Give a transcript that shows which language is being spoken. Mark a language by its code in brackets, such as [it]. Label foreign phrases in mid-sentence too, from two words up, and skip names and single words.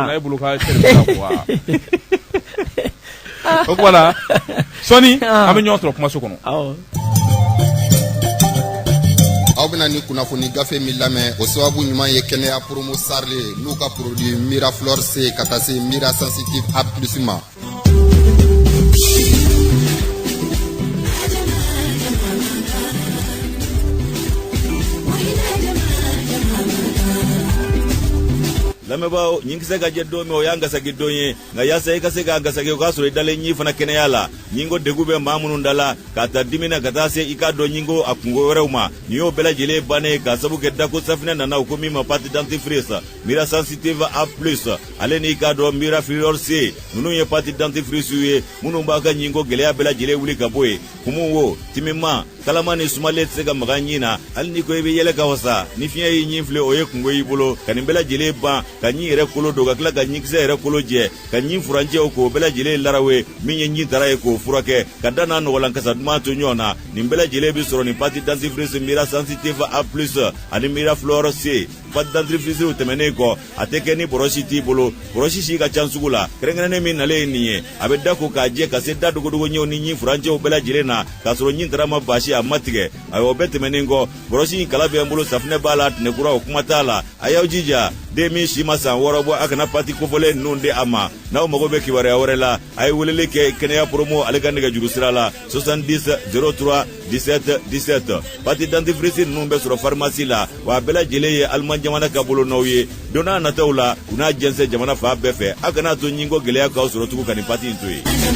[bm] n'a ye bolo ka cɛ de wa o kumana sɔni an bɛ ɲɔgɔn sɔrɔ kumaso kɔnɔ aw bɛna ni kunnafoni gafe min lamɛn o sababu ɲuman ye kɛnɛya promo sarle n'u ka produit Miraflor C ka taa se mira sensitive A plus ma lamɛbaaw ɲin kisɛ ka jɛ don min o y'an gasagi don ye nka yaasa i ka se k'a gasagi o k'a sɔrɔ i dalen ɲi fana kɛnɛya la ɲingo degu bɛ maa minnu da la k'a ta dimi na ka taa se i k'a dɔn ɲingo a kungo wɛrɛw ma nin y'o bɛɛ lajɛlen bannen k'a sabu kɛ dako safinɛ nana o ko min ma [fr] pati dentifrice [bm] mira sensitive A plus ale ni i k'a dɔn Miraflor C ninnu ye [fr] pati dentifrice [bm] ye minnu b'a ka ɲingo gɛlɛya bɛɛ lajɛlen wuli ka bɔ ye kumu wo timima kalama ni sumalen tɛ se ka maga ɲin na hali ni ko i bɛ yɛlɛ ka wasa ni fiɲɛ y'i ɲin filɛ o ye kungo y'i bolo ka nin bɛɛ lajɛlen ban ka ɲin yɛrɛ kolo don ka tila ka ɲinkisɛ yɛrɛ kolo jɛ ka ɲin furancɛw k'o bɛɛ lajɛlen larawe min ye ɲin tara ye k'o furakɛ ka da n'a nɔgɔlan kasa duman to ɲɔgɔn na nin bɛɛ lajɛlen bi sɔrɔ nin [fr] pati dentifrice [bm] mira sensitive A plus ani Miraflor C [fr] pati dentifrice [bm] tɛmɛnen kɔ a tɛ kɛ ni bɔrɔsi t'i bolo bɔrɔsi si ka can sugu la kɛrɛnkɛrɛnnen min nalen ye nin ye a bɛ da ko k'a jɛ ka se da dogodogo ɲɛw ni ɲin furancɛw bɛɛ lajɛlen na k'a sɔrɔ ɲin tara ma baasi a ma tigɛ ayiwa o bɛɛ tɛmɛnen kɔ bɔrɔsi in kala bɛ n bolo safinɛ b'a la tɛnɛkura o kuma t'a la a y'aw jija den min si ma san wɔɔrɔ bɔ a kana pati kofɔlen ninnu di a ma n'aw mago bɛ kibaruya wɛrɛ la a ye weleli kɛ kɛnɛya promo ale ka nɛgɛjuru sira la 70 03 17 17 [fr] pati dentifrice [bm] ninnu bɛ sɔrɔ pharmacie la wa a bɛɛ lajɛlen ye Allemagne jamana ka bolo n'aw ye don n'a nataw la u n'a jɛnsɛn jamana fan bɛɛ fɛ a kana to ɲingo gɛlɛya k'aw sɔrɔ tugun ka nin pati in to ye.